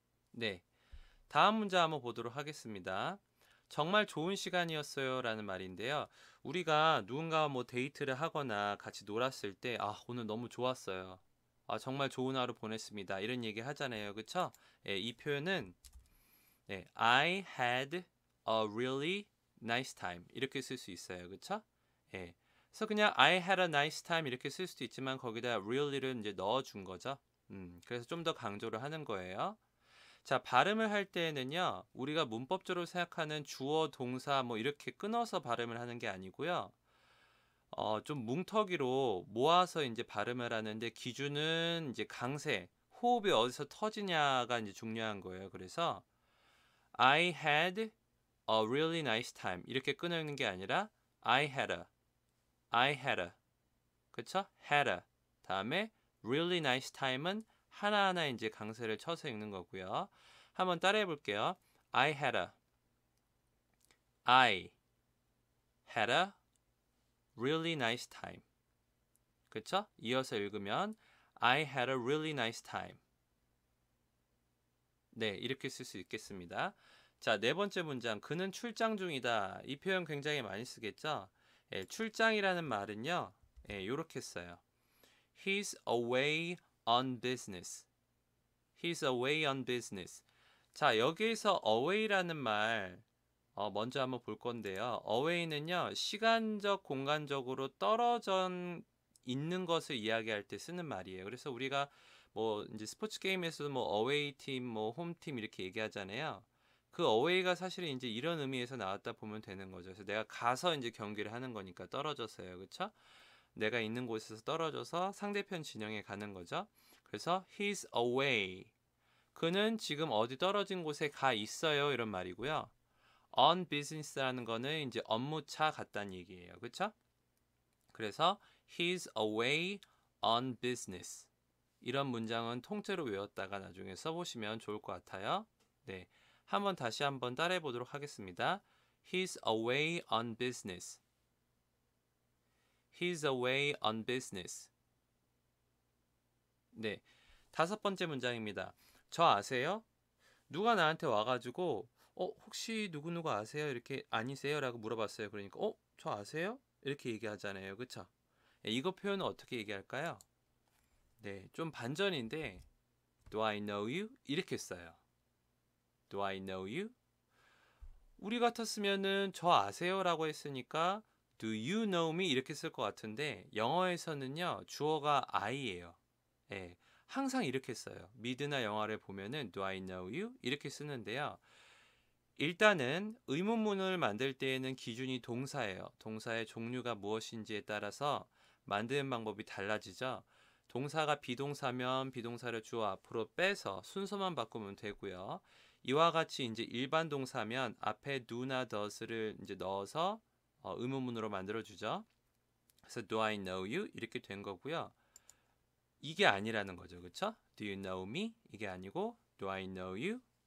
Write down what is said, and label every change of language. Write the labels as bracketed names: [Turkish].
[Korean] 네. 다음 문제 한번 보도록 하겠습니다. 정말 좋은 시간이었어요 라는 말인데요. 우리가 누군가와 뭐 데이트를 하거나 같이 놀았을 때, 오늘 너무 좋았어요. 정말 좋은 하루 보냈습니다. 이런 얘기 하잖아요. 그쵸? [English] 예, [Korean] 이 표현은 [English] I had a really nice time. [Korean] 이렇게 쓸 수 있어요. 그쵸? 예. 그래서 그냥 [English] I had a nice time [Korean] 이렇게 쓸 수도 있지만 거기다 really를 이제 넣어준 거죠. 그래서 좀 더 강조를 하는 거예요. 자, 발음을 할 때에는요, 우리가 문법적으로 생각하는 주어, 동사 뭐 이렇게 끊어서 발음을 하는 게 아니고요. 좀 뭉터기로 모아서 이제 발음을 하는데 기준은 이제 강세, 호흡이 어디서 터지냐가 이제 중요한 거예요. [English] 그래서 I had a really nice time [Korean] 이렇게 끊는 게 아니라 [English] I had a, [Korean] 그쵸? [English] had a. [Korean] 다음에 [English] really nice time [Korean] 은 하나하나 이제 강세를 쳐서 읽는 거고요. 한번 따라해 볼게요. [English] I had a really nice time. [Korean] 그쵸? 이어서 읽으면 [English] I had a really nice time. [Korean] 네, 이렇게 쓸 수 있겠습니다. 자, 네 번째 문장. 그는 출장 중이다. 이 표현 굉장히 많이 쓰겠죠? 출장이라는 말은요. 이렇게 써요. [English] He's away on business. He's away on business. [Korean] 자, 여기에서 away라는 말 먼저 한번 볼 건데요. away는요. 시간적, 공간적으로 떨어져 있는 것을 이야기할 때 쓰는 말이에요. 그래서 우리가 뭐 이제 스포츠 게임에서도 뭐 away 팀, 뭐 홈 팀 이렇게 얘기하잖아요. 그 away가 사실은 이제 이런 의미에서 나왔다 보면 되는 거죠. 그래서 내가 가서 이제 경기를 하는 거니까 떨어져서요. 그렇죠? 내가 있는 곳에서 떨어져서 상대편 진영에 가는 거죠. 그래서 [English] he's away. [Korean] 그는 지금 어디 떨어진 곳에 가 있어요. 이런 말이고요. on business라는 거는 이제 업무차 갔다는 얘기예요. 그렇죠? 그래서 [English] he's away on business. [Korean] 이런 문장은 통째로 외웠다가 나중에 써보시면 좋을 것 같아요. 네, 다시 한번 따라해 보도록 하겠습니다. [English] He's away on business. He's away on business. [Korean] 네, 다섯 번째 문장입니다. 저 아세요? 누가 나한테 와가지고 혹시 누구누구 아세요? 이렇게 아니세요? 라고 물어봤어요. 그러니까 저 아세요? 이렇게 얘기하잖아요. 그쵸? 이거 표현은 어떻게 얘기할까요? [English] 네, [Korean] 좀 반전인데 [English] Do I know you? [Korean] 이렇게 써요. [English] Do I know you? [Korean] 우리 같았으면은 저 아세요? 라고 했으니까 [English] Do you know me? [Korean] 이렇게 쓸 것 같은데 영어에서는요. 주어가 I예요. 예, 항상 이렇게 써요. 미드나 영화를 보면은 [English] Do I know you? [Korean] 이렇게 쓰는데요. 일단은 의문문을 만들 때에는 기준이 동사예요. 동사의 종류가 무엇인지에 따라서 만드는 방법이 달라지죠. 동사가 비동사면 비동사를 주어 앞으로 빼서 순서만 바꾸면 되고요. 이와 같이 이제 일반 동사면 앞에 do나 does를 이제 넣어서 의문문으로 만들어 주죠. 그래서 [English] do I know you [Korean] 이렇게 된 거고요. 이게 아니라는 거죠. 그렇죠? [English] Do you know me? [Korean] 이게 아니고 [English] Do I know you?